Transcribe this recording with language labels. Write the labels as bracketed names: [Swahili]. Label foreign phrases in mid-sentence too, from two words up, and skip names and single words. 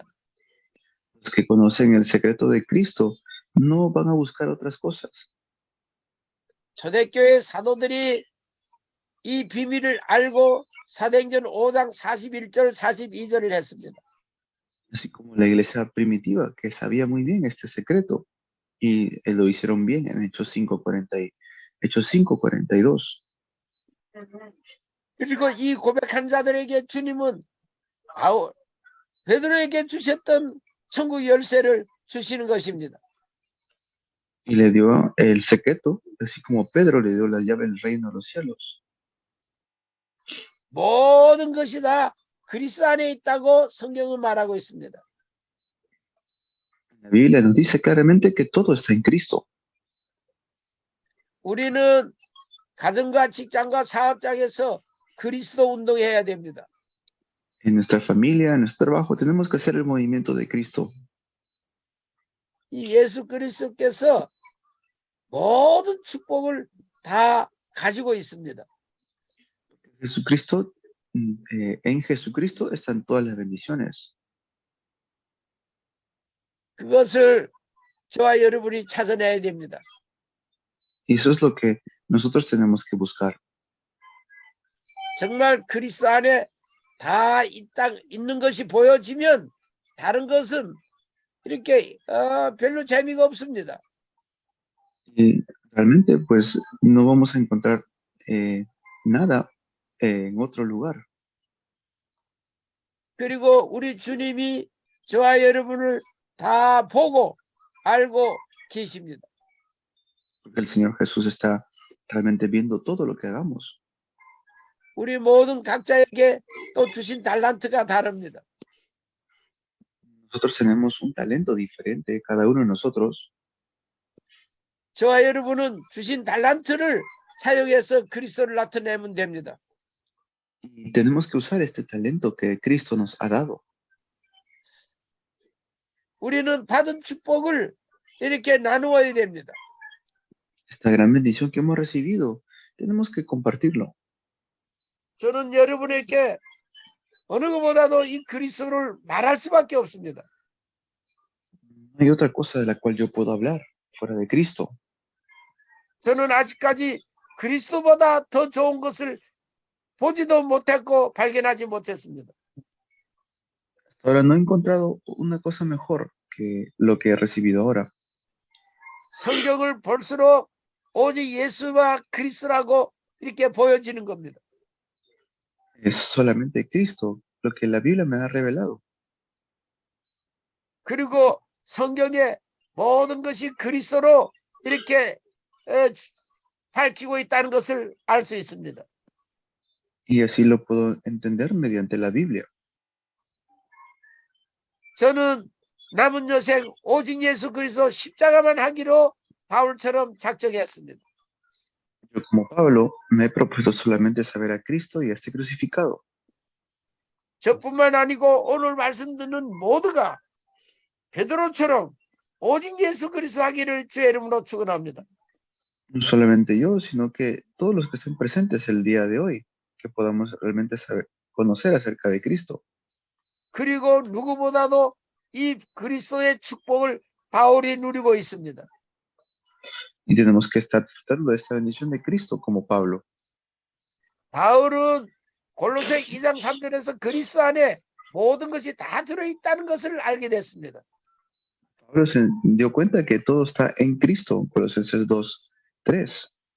[Spanish] Los que conocen el secreto de Cristo no van a buscar otras cosas. [Korean] 초대교회 사도들이 이 비밀을 알고 사도행전 5장 41절 42절을 했습니다. [Spanish] Así como la iglesia primitiva, que sabía muy bien este secreto, y lo hicieron bien en Hechos 5:42. [Korean] 그리고 이 고백한 자들에게 주님은 베드로에게 주셨던 천국 열쇠를 주시는 것입니다. [Spanish] Y le dio el secreto, así como Pedro le dio la llave del reino de los cielos. [Korean] 모든 것이 다 그리스도 안에 있다고 성경은 말하고 있습니다. [Spanish] La Biblia nos dice claramente que todo está en Cristo. [Korean] 우리는 가정과 직장과 사업장에서 그리스도 운동해야 됩니다. [Spanish] En nuestra familia, en nuestro trabajo, tenemos que hacer el movimiento de Cristo. [Korean] 이 예수 그리스도께서 모든 축복을 다 가지고 있습니다. [Spanish] Jesucristo, en Jesucristo están todas las bendiciones. [Korean] 그것을 저와 여러분이 찾아내야 됩니다. [Spanish] Y eso es lo que nosotros tenemos que buscar. [Korean] 정말 그리스도 안에 다 있는 것이 보여지면 다른 것은 이렇게 별로 재미가 없습니다. [Spanish] Y realmente, pues, no vamos a encontrar nada en otro lugar. [Korean] 그리고 우리 주님이 저와 여러분을 다 보고 알고 계십니다. [Spanish] Porque el Señor Jesús está realmente viendo todo lo que hagamos. [Korean] 우리 모든 각자에게 또 주신 달란트가 다릅니다. [Spanish] Nosotros tenemos un talento diferente, cada uno de nosotros. [Korean] 저와 여러분은 주신 달란트를 사용해서 그리스도를 나타내면 됩니다. [Spanish] Y tenemos que usar este talento que Cristo nos ha dado. [Korean] 우리는 받은 축복을 이렇게 나누어야 됩니다. [Spanish] Esta gran bendición que hemos recibido, tenemos que compartirlo. [Korean] 저는 여러분에게 어느 것보다도 이 그리스도를 말할 수밖에 없습니다. [Spanish] No hay otra cosa de la cual yo puedo hablar fuera de Cristo. [Korean] 저는 아직까지 그리스도보다 더 좋은 것을 보지도 못했고 발견하지 못했습니다. [Spanish] Ahora no he encontrado una cosa mejor que lo que he recibido ahora. [Korean] 성경을 볼수록 오직 예수와 그리스도라고 이렇게 보여지는 겁니다. [Spanish] Es solamente Cristo lo que la Biblia me ha revelado. [Korean] 그리고 성경의 모든 것이 그리스도로 이렇게 밝히고 있다는 것을 알 수 있습니다. [Spanish] Y así lo puedo entender mediante la Biblia. [Korean] 저는 남은 여생 오직 예수 그리스도 십자가만 하기로 바울처럼 작정했습니다. [Spanish] Yo como Pablo me he propuesto solamente saber a Cristo y a este crucificado. [Korean] 저뿐만 아니고 오늘 말씀 듣는 모두가 베드로처럼 오직 예수 그리스도 하기를 주의 이름으로 축원합니다. [Spanish] No solamente yo, sino que todos los que estén presentes el día de hoy, que podamos realmente conocer acerca de Cristo. [Korean] 그리고 누구보다도 이 그리스도의 축복을 바울이 누리고 있습니다. [Spanish] Y tenemos que estar disfrutando de esta bendición de Cristo como Pablo. [Korean] 바울은 골로새 2장 3절에서 그리스도 안에 모든 것이 다 들어있다는 것을 알게 됐습니다. [Spanish] Pablo se dio cuenta que todo está en Cristo, Colosenses 2:3.